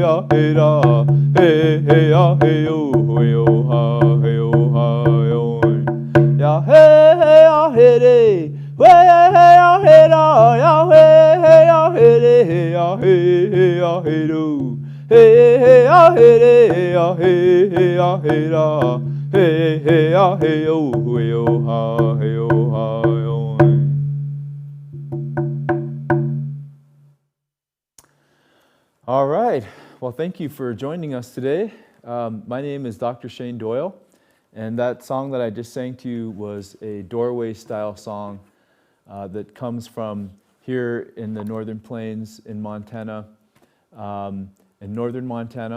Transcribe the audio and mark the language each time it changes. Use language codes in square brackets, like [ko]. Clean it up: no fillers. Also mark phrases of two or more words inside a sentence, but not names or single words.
[en] ah, hey, da, hey, hey, ah, hey, oh, hey, oh, ha, hey, oh, ha, yo, ya, hey, hey, ah, hey, day, hey, hey, ah, hey, da, ya, hey, hey, ah, hey, day, ah, hey, hey, ah, hey, do, hey, hey, ah, hey, day, ah, hey, hey, ah, hey, da, hey, hey, ah, hey, oh, hey, oh, ha, hey, oh, ha, yo. All right. Well, thank you for joining us today. My name is Dr. Shane Doyle, and that song that I just sang to you was a doorway-style song that comes from here in the Northern Plains in Montana, in northern Montana.